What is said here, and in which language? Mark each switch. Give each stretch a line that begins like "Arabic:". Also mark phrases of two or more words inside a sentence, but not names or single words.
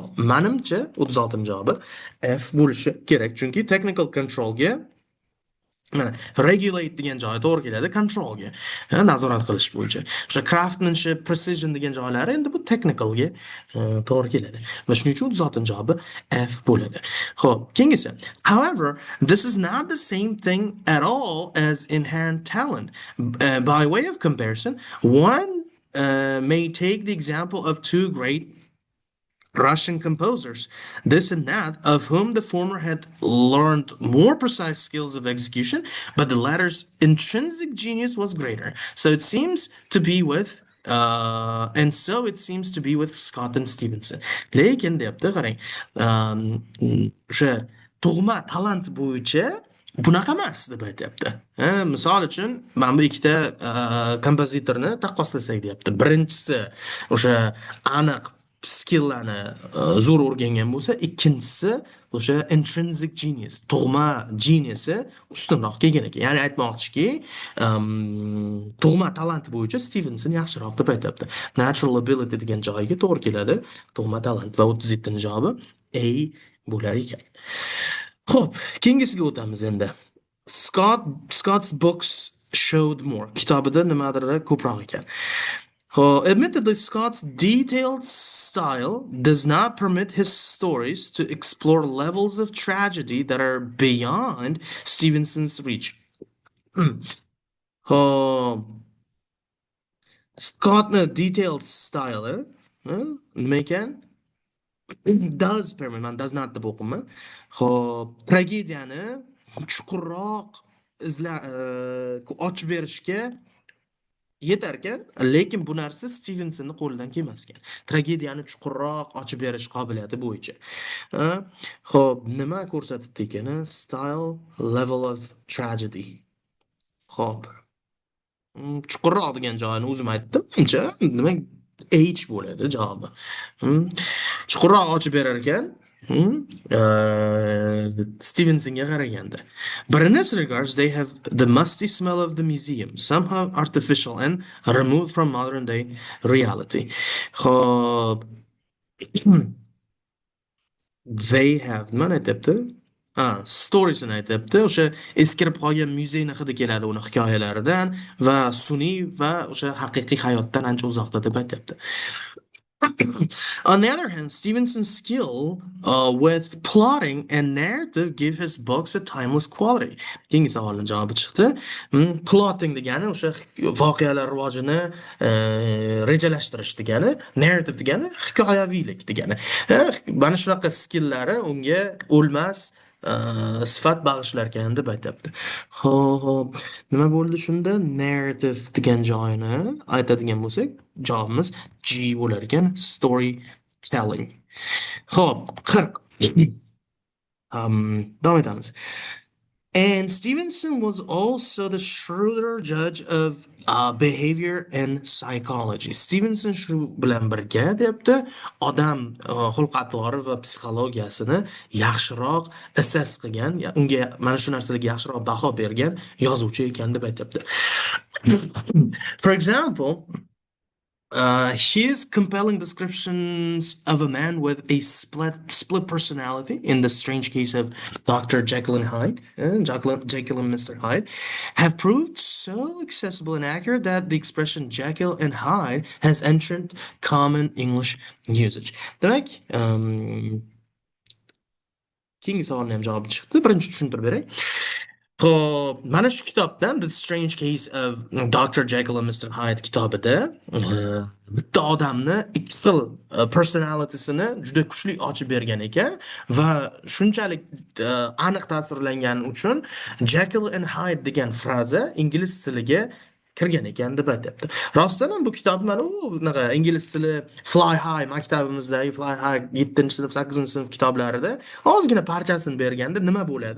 Uzbek: Menimcha 36 javobi F bo'lishi kerak, chunki
English: technical controlga
Uzbek: mana regulate degan joyi to'g'ri keladi, controlga, nazorat qilish bo'yicha. O'sha
English: craftsmanship, precision
Uzbek: degan joylari endi bu technicalga to'g'ri keladi. Va shuning uchun 36 javobi F bo'ladi. Xo'p, keyingisi.
English: However, this is not the same thing at all as inherent talent. By way of comparison, one may take the example of two great Russian composers, this and that, of whom the former had learned more precise skills of execution, but the latter's intrinsic genius was greater. So it seems to be with Scott and Stevenson.
Uzbek: Lekin deyapti, qarang, o'sha tug'ma talant bo'yicha bunaqa emas deb aytyapti. Misol uchun, mana bu ikkita kompozitorni taqqoslasak deyapti. Birinchisi o'sha aniq skilllarni zo'r o'rgangan bo'lsa, ikkinchisi o'sha
English: intrinsic genius,
Uzbek: tug'ma geniusi ustunroq kelgan ekan. Ya'ni aytmoqchiki, tug'ma talant bo'yicha Stevenson yaxshiroq deb aytyapti.
English: Natural ability
Uzbek: degan joyiga to'g'ri keladi. Tug'ma talant va 37 javobi A bo'lar ekan. Xo'p, keyingisiga o'tamiz endi.
English: Scott's books showed more.
Uzbek: Kitobida nimadir ko'proq ekan.
English: Admittedly, Scott's detailed style does not permit his stories to explore levels of tragedy that are beyond Stevenson's reach. Scott's detailed style,
Uzbek: nima ekan?
English: Does permit, man does not
Uzbek: deb o'qiyman. Tragediyani chuqurroq ochib berishga yetarkan, lekin bu narsa Stevensonni qo'lidan kelmasgan. Tragediyani chuqurroq ochib berish qobiliyati bo'yicha. Ha? Xo'p, nima ko'rsatibdi ekan?
English: Style, level of tragedy.
Uzbek: Xo'p, chuqurroq degan joyini o'zim aytdim. Uncha nima H bo'ladi javobi. Hmm, Chuqurroq ochib berar ekan. Stevensonga qaraganda.
English: But in this regards, they have the musty smell of the museum, somehow artificial and removed from modern day reality.
Uzbek: Xo'p,
English: they have
Uzbek: nima aytyapti? Storiesini aytyapti. O'sha eskirib qolgan muzeyni hidi keladi uni hikoyalaridan va sun'iy va o'sha haqiqiy hayotdan ancha uzoqda deb aytyapti.
English: On the other hand, Stevenson's skill with plotting and narrative give his books a timeless quality.
Uzbek: Keyingi savolning javobi chiqdi. Plotting degani o'sha voqealar rivojini rejalashtirish degani, narrative degani hikoyaviylik degani. Mana shunaqa skillari unga o'lmas sifat bag'ishlarkan deb aytyapti. Xo'p, nima bo'ldi shunda? Narrative degan joyini aytadigan bo'lsak, javobimiz G bo'lar ekan, storytelling. Xo'p, 40. Davom etamiz.
English: And Stevenson was also the shrewder judge of behavior and psychology.
Uzbek: Stevenson shu bilan birga deyapti, odam xulq atvori va psixologiyasini yaxshiroq assess qilgan, unga mana shu narsalarga yaxshiroq baho bergan yozuvchi ekan deb aytyapti.
English: For example, his compelling descriptions of a man with a split personality in the strange case of Dr. Jekyll and Hyde, Jekyll and Mr. Hyde, have proved so accessible and accurate that the expression Jekyll and Hyde has entered common English usage.
Uzbek: Demak, keyingi savolni ham javobi chiqdi. Birinchi tushuntirib beray. Xo'p, mana shu kitobdan The Strange Case of Dr. Jekyll and Mr. Hyde kitobida bitta odamni ikki xil personality'sini juda kuchli ochib bergan ekan va shunchalik aniq tasvirlangani uchun Jekyll and Hyde degan fraza ingliz tiliga kirgan ekan deb aytyapti. Rostdan ham bu kitob mana unaqa ingliz tili Fly High maktabimizdagi Fly High 7-sinf, 8-sinf kitoblarida ozgina parchasini berganda nima bo'ladi?